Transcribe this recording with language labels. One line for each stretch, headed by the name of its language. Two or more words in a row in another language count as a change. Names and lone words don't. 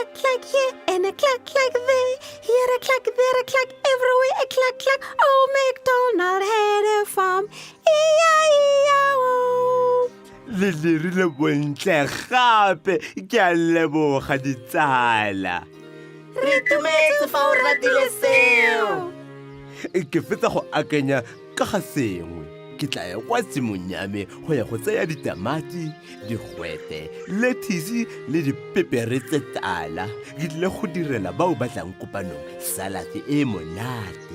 English: clack here and a clack there. Here a clack, there a clack, everywhere a clack clack. Old MacDonald had a farm. E-I-E-I-O.
Tswana: le dirile bontle gape ke a leboga ditsala Re itumetse fa o ratile seo. ke fetsa go akanya ka ga sengwe ke tla ya kwa tsimong ya me go ya go tsaya ditamati digwete lettuce le dipepere tse tala ke tlile go direla bao ba tlang kopanong salad e monate